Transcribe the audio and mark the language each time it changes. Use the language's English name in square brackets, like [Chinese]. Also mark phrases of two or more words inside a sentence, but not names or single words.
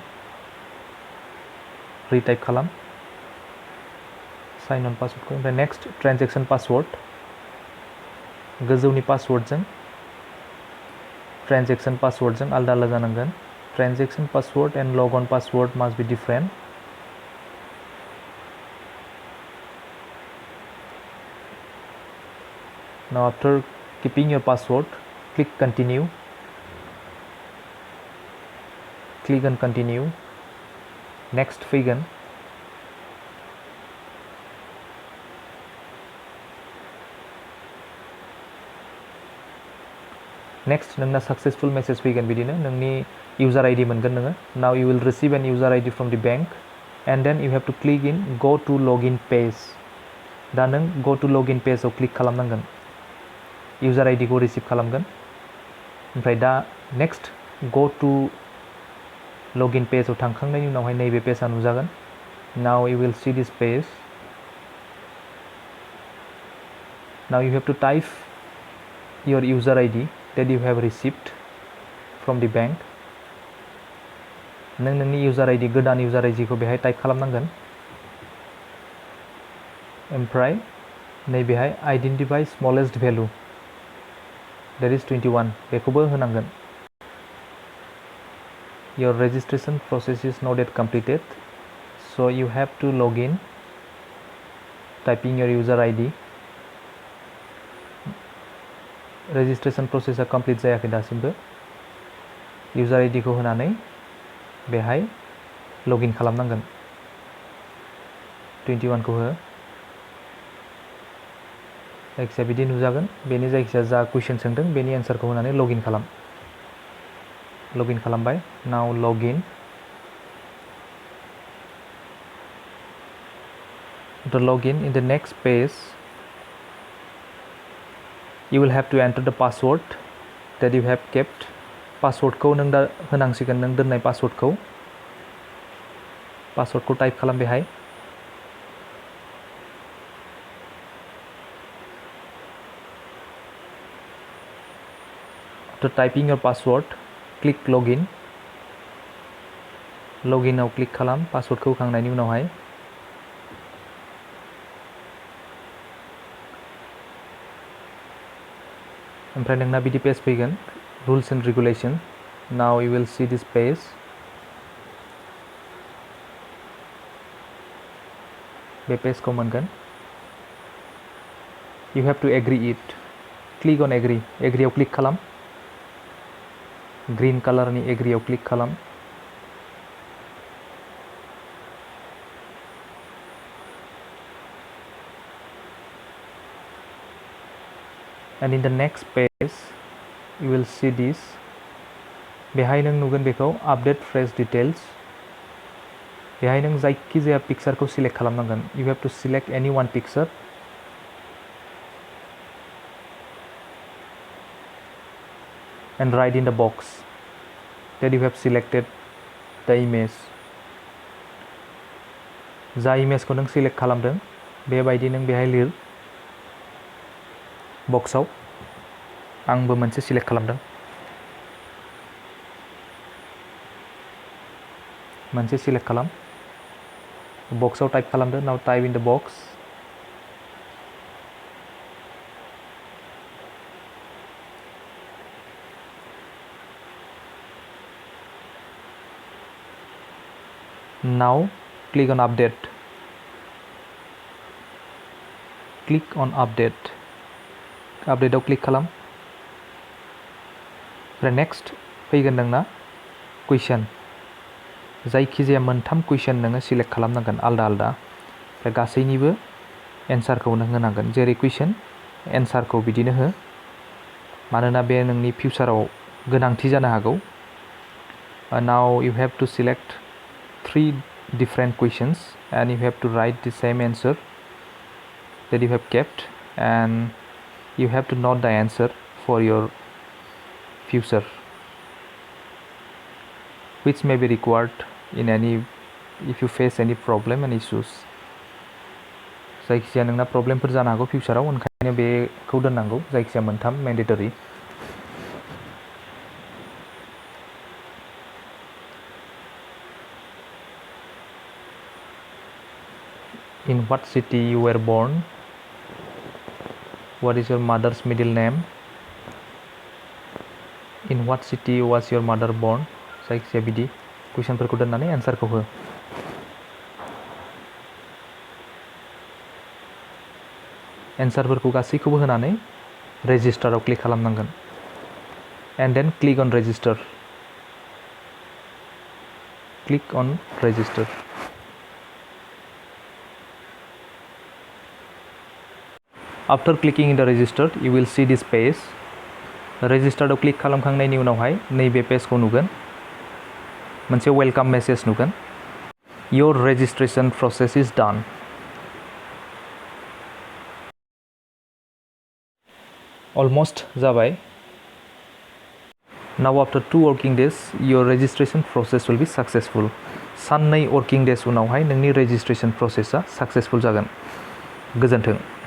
[Bodo] रिटाइप खालाम [English] sign on [Bodo] पासवर्डखौ. ओमफ्राय [English] next transaction password. [Bodo] गोजौनि पासवर्डजों ट्रान्जेक्सन पासवर्डजों आलदा आलदा जानांगोन. [English] transaction password and log on password must be different. Now after keeping your password, click continue. Click on continue. [Bodo] Next figure. Next नोंना [English] successful message [Bodo] फैगोन बिदिनो नोंनि [English] user ID [Bodo] मोनगोन नोङो. [English] Now you will receive an user ID from the bank and then you have to click in go to login page. [Bodo] दा नों [English] go to login page [Bodo] आव क्लिक खालामनांगोन. [English] user ID [Bodo] खौ रिसिभ खालामगोन. ओमफ्राय दा [English] next go to login page [Bodo] आव थांखांनायनि उनावहाय नैबे पेजआ नुजागोन. [English] Now you will see this page. Now you have to type your user ID that you have received from the bank. [Bodo] नों नोंनि [English] user ID [Bodo] गोदान [English] user ID [Bodo] खौ बेहाय टाइप खालामनांगोन. ओमफ्राय नैबेहाय [English] identify smallest value that is 21 [Bodo] बेखौबो होनांगोन. [English] Your registration process is not yet completed, so you have to log in typing your user ID. Registration process [Bodo] आ complete जायाखै दासिमबो. [English] user ID [Bodo] खौ होनानै बेहाय लगिन खालामनांगोन. 21 खौ हो. जायखिजाया बिदि नुजागोन. बेनि जायखिजाया जा कुइसन सोंदों बेनि एन्सारखौ होनानै लगिन खालाम. लगिन खालामबाय. [English] Now login. To login in the next page you will have to enter the password that you have kept. [Bodo] पासवर्डखौ नों दा होनांसिगोन. नों दोननाय पासवर्डखौ टाइप खालाम बेहाय. [English] After typing your password, click login. [Bodo] Login आव क्लिक खालाम पासवर्डखौ होखांनायनि उनावहाय. ओमफ्राय नोंना बिदि पेज फैगोन. [English] Rules and regulation. Now you will see this page. [Bodo] बे पेजखौ मोनगोन. [English] You have to agree it. Click on agree. [Bodo] Agree आव क्लिक खालाम. [English] green colour [Bodo] एग्रीआव क्लिक खालाम। [English] And in the next page you will see this. [Bodo] बेहाय नों नुगोन बेखौ [English] update fresh details. [Bodo] बेहाय नों जायखिजाया पिक्सारखौ सिलेक्ट खालामनांगोन। [English] You have to select any one picture. And write in the box that you have selected the image. [Bodo] जा इमेजखौ नों सिलेक्ट खालामदों बेबायदि नों बेहाय लिर बक्सआव। आंबो मोनसे सिलेक्ट खालामदों। मोनसे सिलेक्ट खालाम। बक्सआव टाइप खालामदो। [English] now type in the box. Now click on update. Click on update. [Bodo] Update आव क्लिक खालाम। ओमफ्राय नेक्स्ट फैगोन नोंना कुइसन। जायखिजाया मोनथाम कुइसन नोङो सिलेक्ट खालामनांगोन आलदा आलदा। ओमफ्राय गासैनिबो एन्सारखौ नों होनांगोन। जेरै कुइसन एन्सारखौ बिदिनो हो, मानोना बे नोंनि फिउचाराव गोनांथि जानो हागौ। [English] Now you have to select 3 different questions and you have to write the same answer that you have kept, and you have to note the answer for your future, which may be required in any if you face any problem and issues. [Bodo] जायखिजाया नोंना प्रब्लेमफोर जानो हागौ फिउचाराव, ओंखायनो बेखौ दोननांगौ। जायखिजाया मोनथाम मेन्डेटरि। [English] In what city you were born? What is your mother's middle name? In what city was your mother born? [Bodo] जायखिजाया बिदि कुइसनफोरखौ दोननानै एन्सारखौ हो। एन्सारफोरखौ गासैखौबो होनानै रेजिस्टाराव क्लिक खालामनांगोन। [English] and then click on register. click on register. After clicking in the register, you will see this page. [Bodo] रेजिस्टार्डआव क्लिक खालामखांनायनि उनावहाय नैबे पेजखौ नुगोन। मोनसे [English] welcome message [Bodo] नुगोन। [English] Your registration process is done. [Bodo] Almost जाबाय। [English] Now after 2 working days, your registration process will be successful. [Bodo] 3 [English] working days [Bodo] उनावहाय नोंनि [English] registration process successful [Bodo] जागोन। गोजोन्थों।